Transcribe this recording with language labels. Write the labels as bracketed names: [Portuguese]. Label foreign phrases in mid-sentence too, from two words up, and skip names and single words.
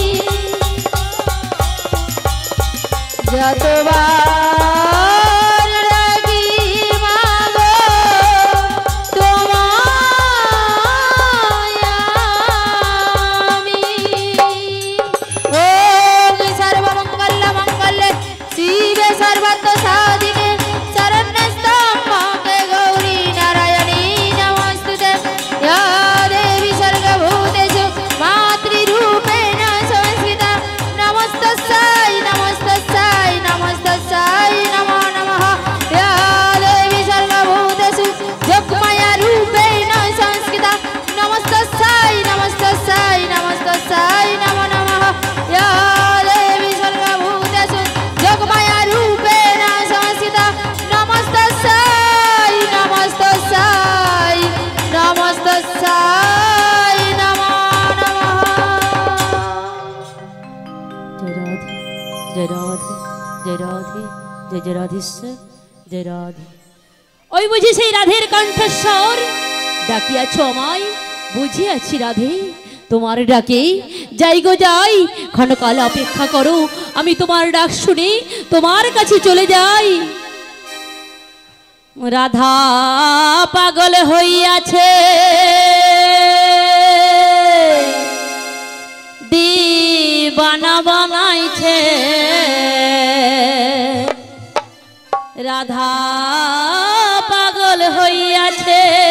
[Bangla] যতবার ডাকি মাগো তোমায় আমি [Sanskrit] ওম সর্বমঙ্গল মঙ্গলে শিবে সর্বার্থ সাধিকে শরণ্যস্তম্ভে গৌরী নারায়ণী নমস্তুতে ইয়া দেবী সর্বভূতেষু মাতৃরূপেণ সংস্থিতা নমস্তস্যৈ নমস্তস্যৈ নমস্তস্যৈ নমো নমঃ ইয়া দেবী সর্বভূতেষু যোগমায়া রূপেণ সংস্থিতা নমস্তস্যৈ নমস্তস্যৈ নমস্তস্যৈ নমো নমঃ ইয়া দেবী সর্বভূতেষু যোগমায়া রূপেণ সংস্থিতা নমস্তস্যৈ নমস্তস্যৈ নমস্তস্যৈ নমো নমঃ [Hindi] जय राधे जय राधे जय जय राधेश्वर जय राधे [Bangla] ওই বুঝি সেই রাধের কণ্ঠস্বর ডাকিয়াছ আমায় বুঝিয়াছি রাধে তোমার ডাকে যাই গো যাই ক্ষণকাল অপেক্ষা করো আমি তোমার ডাক শুনে তোমার কাছে চলে যাই রাধা পাগল হইয়াছে দিবানা বানাইছে রাধা পাগল হইয়াছে